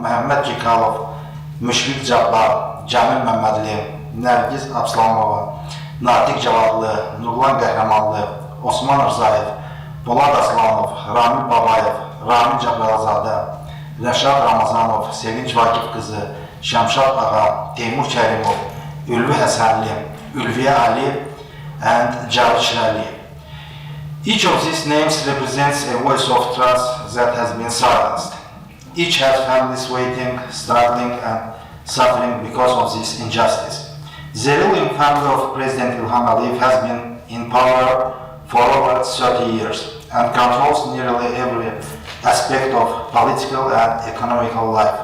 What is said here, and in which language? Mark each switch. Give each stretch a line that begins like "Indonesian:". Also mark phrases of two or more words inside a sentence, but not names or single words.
English: Məhəmməd Cikalov, Müşfiq Cabbar, Cəmil Məmmədli, Nərgiz Abslamova, Natiq Cavadlı, Nurlan Qəhrəmanlı, Osman Rzayev, Polad Aslanov, Ramil Babayev, Ramil Cəbrəlizadə, Rəşad Ramazanov, Sevinç Vakif qızı, Şəmşad Ağa, Teymur Kərimov, Ülvi Həsənli, Ülviyə Ali, and Cavit Şirəli. Each of these names represents a voice of trust that has been silenced. Each has families waiting, struggling, and suffering because of this injustice. The ruling family of President Ilham Aliyev has been in power for over 30 years and controls nearly every aspect of political and economical life.